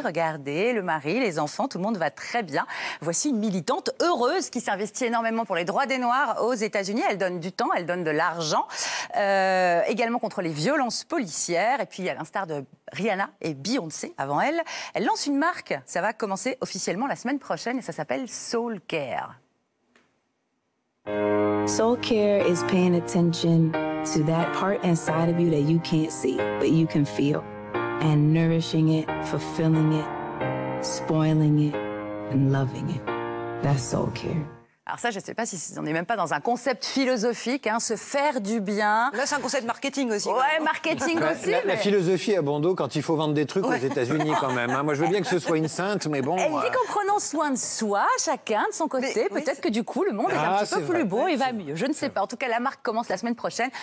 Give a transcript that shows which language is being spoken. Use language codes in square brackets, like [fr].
[fr] Regardez, le mari, les enfants, tout le monde va très bien. Voici une militante heureuse qui s'investit énormément pour les droits des Noirs aux États-Unis. Elle donne du temps, elle donne de l'argent, également contre les violences policières. Et puis, à l'instar de Rihanna et Beyoncé, avant elle, elle lance une marque. Ça va commencer officiellement la semaine prochaine et ça s'appelle Soul Care. [en] Soul Care is paying attention to that part inside of you that you can't see, but you can feel. And nourishing it, fulfilling it, spoiling it, and loving it. That's Soul Care. [fr] Alors ça, je ne sais pas si on n'est même pas dans un concept philosophique, hein, se faire du bien. Là, c'est un concept marketing aussi. Ouais, marketing aussi. La philosophie à Bando, quand il faut vendre des trucs aux États-Unis quand même. Hein. Moi, je veux bien que ce soit une sainte, mais bon... Elle dit qu'en prenant soin de soi, chacun de son côté, peut-être que du coup, le monde est un petit peu plus beau et va mieux. Je ne sais pas. En tout cas, la marque commence la semaine prochaine.